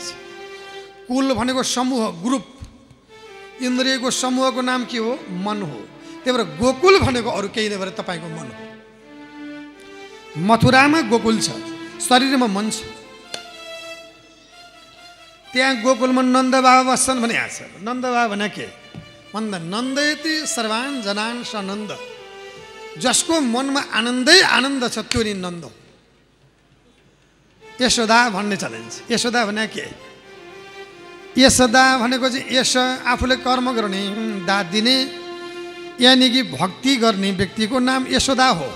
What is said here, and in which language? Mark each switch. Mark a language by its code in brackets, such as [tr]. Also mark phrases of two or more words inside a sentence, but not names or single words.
[ne] कुल भनेको समूह ग्रुप, इन्द्रियको समूहको नाम के हो? मन हो। त्यही भएर गोकुल भनेको अरू केही नभएर तपाईँको मन हो। मथुरामा गोकुल छ, शरीरमा मन छ। त्यहाँ गोकुलमा नन्द बाबा बस्छन् भने आएको छ। नन्द बाबा भने के भन्दा [sa] नन्दयति सर्वान जनान सनन्द, [ne] जसको मनमा आनन्दै आनन्द छ त्यो नि नन्द हो। यशोदा भन्ने चलिन्छ। यशोदा भने के? यशोदा भनेको चाहिँ यश आफूले कर्म गर्ने, दाद दिने, यानि कि भक्ति गर्ने व्यक्तिको नाम यशोदा हो।